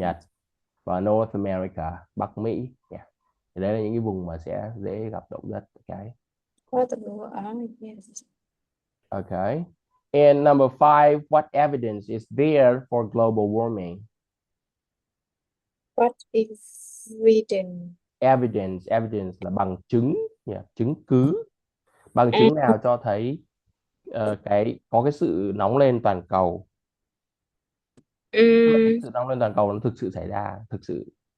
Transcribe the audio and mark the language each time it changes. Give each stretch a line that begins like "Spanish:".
Vietnamese: Nhật và North America, Bắc Mỹ. Yeah. Thì đấy là những cái vùng mà sẽ dễ gặp động đất.
English: Okay. Part of the world. Yes. Okay. And number 5, what evidence is there for global warming? What is written?
Vietnamese: Evidence là bằng chứng, yeah, chứng cứ. Bằng chứng nào cho thấy có cái sự nóng lên toàn cầu? Cái sự nóng lên toàn cầu nó thực sự xảy ra, thực sự.